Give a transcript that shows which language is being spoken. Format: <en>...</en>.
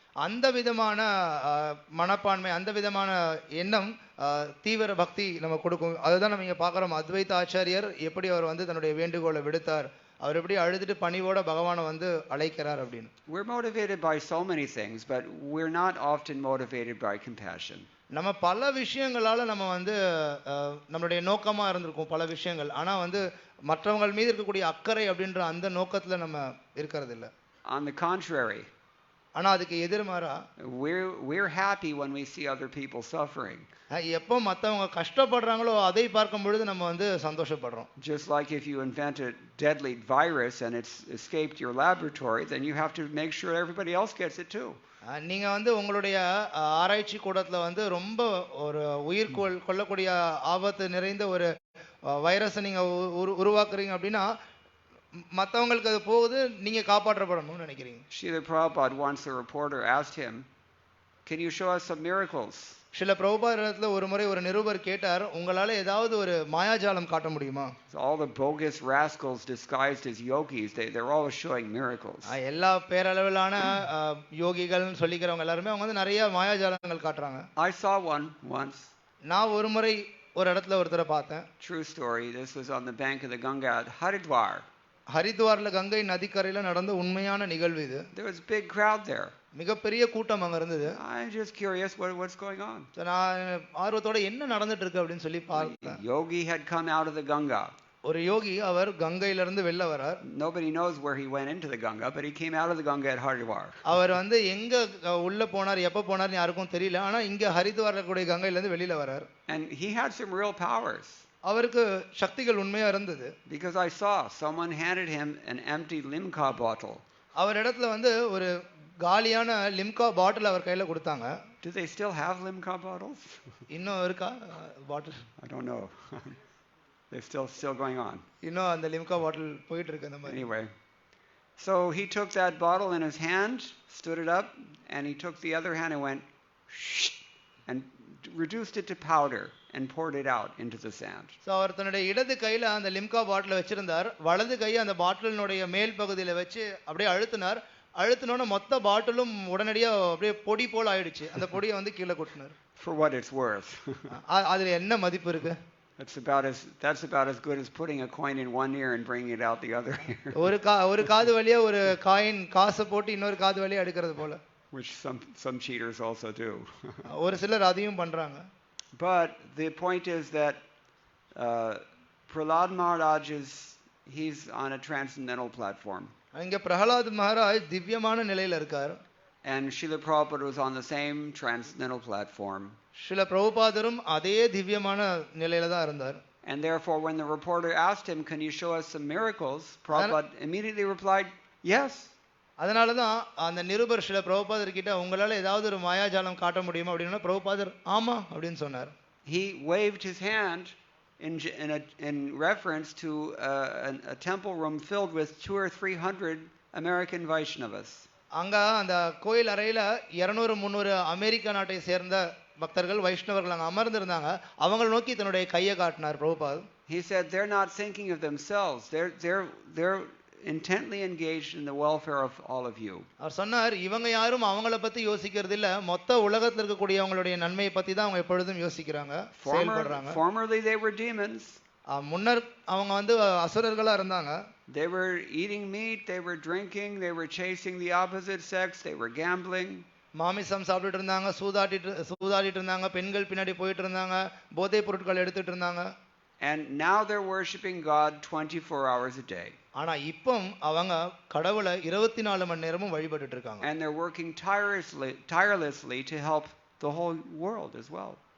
<ta>அந்த விதமான மனப்பான்மை, அந்த விதமான எண்ணம், தீவிர பக்தி நம்ம கொடுக்கும். அதுதான் நம்ம இங்க பார்க்கிறோம். அத்வைத ஆச்சாரியர் எப்படி அவர் வந்து தன்னுடைய வேண்டுகோளை விடுத்தார், அவர் எப்படி அழுதுட்டு பணிவோட பகவானை வந்து அழைக்கிறார் அப்படின்னு.</ta> <en>We're motivated by so many things, but we're not often motivated by compassion.</en> <ta>நம்ம பல விஷயங்களால நம்ம வந்து நம்மளுடைய நோக்கமா இருந்திருக்கும் பல விஷயங்கள், ஆனா வந்து மற்றவங்க மீது இருக்கக்கூடிய அக்கறை அப்படின்ற அந்த நோக்கத்துல நம்ம இருக்கிறது இல்ல.</ta> <en>On the contrary,</en> <ta>ஆனா அதுக்கு எதிர்மாறா</ta> <en>we're happy when we see other people suffering.</en> <ta>எப்போ மத்தவங்க கஷ்டப்படுறாங்களோ அதை பார்க்கும் பொழுது நம்ம வந்து சந்தோஷப்படுறோம்.</ta> <en>Just like if you invent a deadly virus and it's escaped your laboratory, then you have to make sure everybody else gets it too.</en> <ta>நீங்க வந்து உங்களுடைய ஆராய்ச்சி கூடத்துல வந்து ரொம்ப ஒரு உயிர் கொல்லக்கூடிய ஆபத்து நிறைந்த ஒரு வைரஸை நீங்க உருவாக்குறீங்க அப்படின்னா மத்தவங்களுக்கு அது போகுது, நீங்க காப்பாற்றப்படணும்னு நினைக்கிறீங்க.</ta> <en>Srila Prabhupada, once a reporter asked him, can you show us some miracles?</en> <ta>சில பிரபுபாதத்துல ஒரு முறை ஒரு நிருபர் கேட்டார், உங்களால ஏதாவது ஒரு மாயாஜாலம் காட்ட முடியுமா?</ta> <en>All the bogus rascals disguised as yogis, they're always showing miracles.</en> <ta>எல்லா பேரளவிலான யோகிகள்னு சொல்லிக்கிறவங்க எல்லாருமே அவங்க வந்து நிறைய மாயாஜாலங்கள் காட்டுறாங்க.</ta> <en>I saw one once.</en> <ta>நான் ஒரு முறை ஒரு இடத்துல ஒருத்தரை பார்த்தேன்.</ta> <en>True story. This was on the bank of the Ganga at Haridwar.</en> <ta>ஹரித்வார்ல Ganga நதிக்கரையில நடந்த உண்மையான நிகழ்வு இது.</ta> <en>There was a big crowd there.</en> <ta>மிகப்பெரிய கூட்டம் அங்க இருந்தது.</ta> <en>I'm just curious what's going on.</en> <ta>நான் ஆர்வத்தோட என்ன நடந்துட்டு இருக்கு அப்படின்னு சொல்லி பார்த்தேன்.</ta> <en>Yogi had come out of the Ganga.</en> <ta>ஒரு யோகி அவர் கங்கையில இருந்து வெளில வரார்.</ta> <en>Nobody knows where he went into the Ganga, but he came out of the Ganga at Haridwar.</en> <ta>அவர் வந்து எங்க உள்ள போனார் எப்ப போனார்னு யாருக்கும் தெரியல. ஆனா இங்க ஹரித்வார்ல கூடிய கங்கையில இருந்து வெளியில வரார்.</ta> <en>And he had some real powers.</en> <ta>அவருக்கு சக்திகள் உண்மையா இருந்தது.</ta> <en>Because I saw someone handed him an empty Limca bottle.</en> <ta>அவர் இடத்துல வந்து ஒரு காலியான லிம்கா பாட்டில் அவர் கையில கொடுத்தாங்க.</ta> <en>Do they still have Limca bottles?</en> <ta>இன்னும் இருக்கா பாட்டில்?</ta> <en>I don't know. They're still going on.</en> <ta>இன்னும் அந்த லிம்கா பாட்டில் போயிட்டு இருக்கு அந்த மாதிரி.</ta> <en>Anyway, so he took that bottle in his hand, stood it up, and he took the other hand and went shh, and reduced it to powder and poured it out into the sand.</en> <ta>So அவர் தன்னுடைய இடது கையில அந்த லிம்கா பாட்டிலை வச்சிருந்தார். வலது கையை அந்த பாட்டிலினுடைய மேல் பகுதியில வச்சு அப்படியே அழுத்தினார். அழுத்தினோட மொத்த பாட்டிலும் உடனடியா அப்படியே பொடி போல ஆயிடுச்சு. அந்த பொடியை வந்து கீழே கொட்டினார்.</ta> <en>For what it's worth.</en> <ta>அதுல என்ன மதிப்பு இருக்கு?</ta> <en>That's about as good as putting a coin in one ear and bringing it out the other ear.</en> <ta>ஒரு காது வழியா ஒரு காயின் காசை போட்டு இன்னொரு காது வழியா எடுக்கிறது போல.</ta> <en>Which some cheaters also do.</en> <ta>ஒரு சிலர் அதையும் பண்றாங்க.</ta> <en>But the point is that Prahlad Maharaj he's on a transcendental platform.</en> <ta>இங்க பிரஹலாத் மகாராஜ் திவ்யமான நிலையில இருக்கார்.</ta> <en>And Srila Prabhupada was on the same transcendental platform.</en> <ta>Srila பிரபுபாதரும் அதே திவ்யமான நிலையில தான் இருந்தார்.</ta> <en>And therefore when the reporter asked him, can you show us some miracles, Prabhupada immediately replied, yes.</en> <ta>அதனால தான் அந்த நிருபர் ஸ்ரீல பிரபுபாதர் கிட்ட உங்களால ஏதாவது ஒரு மாயாஜாலம் காட்ட முடியுமா அப்படின்னா பிரபுபாதர் ஆமா அப்படின்னு சொன்னார்.</ta> <en>He waved his hand in reference to a temple room filled with 200 or 300 American Vaishnavas.</en> <ta>அங்க அந்த கோயில் அறையில 200-300 அமெரிக்க நாட்டை சேர்ந்த பக்தர்கள் வைஷ்ணவர்கள் அங்க அமர்ந்திருந்தாங்க. அவங்களை நோக்கி தன்னுடைய கையை காட்டினார் Prabhupad.</ta> <en>He said they're not thinking of themselves. They're intently engaged in the welfare of all of you.</en> <ta>அவர் சொன்னார் இவங்க யாரும் அவங்கள பத்தி யோசிக்கிறது இல்ல, மொத்த உலகத்துல இருக்கக்கூடிய அவங்களுடைய நன்மையை பத்தி தான் அவங்க எப்பொழுதும் யோசிக்கிறாங்க, செயல்படுறாங்க.</ta> <en>Formerly they were demons.</en> <ta>முன்னர் அவங்க வந்து அசுரர்களா இருந்தாங்க.</ta> <en>They were eating meat, they were drinking, they were chasing the opposite sex, they were gambling.</en> <ta>மாமிசம் சாப்பிட்டுட்டு இருந்தாங்க, சூதாடிட்டு இருந்தாங்க, பெண்கள் பின்னாடி போயிட்டு இருந்தாங்க, போதைப் பொருட்கள் எடுத்துட்டு இருந்தாங்க.</ta> <en>And now they're worshiping God 24 hours a day.</en> <ta>ஆனா இப்போ அவங்க கடவுளை 24 மணி நேரமும் வழிபட்டுட்டு இருக்காங்க.</ta> <en>And they're working tirelessly to help the whole world as well.</en>